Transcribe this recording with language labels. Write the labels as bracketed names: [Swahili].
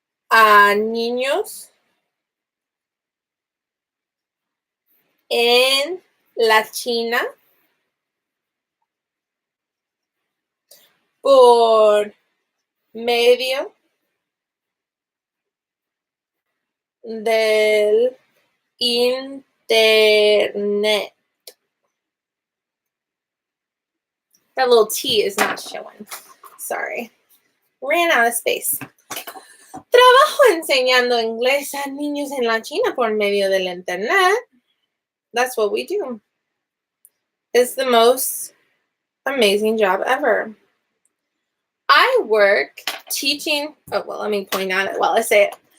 [Spanish] a niños en la China por medio del internet. [English] That little T is not showing. Sorry. Ran out of space. [Spanish] Trabajo enseñando inglés a niños en la China por medio del internet. [English] That's what we do. It's the most amazing job ever. I work teaching. Oh, well, let me point at it while I say it.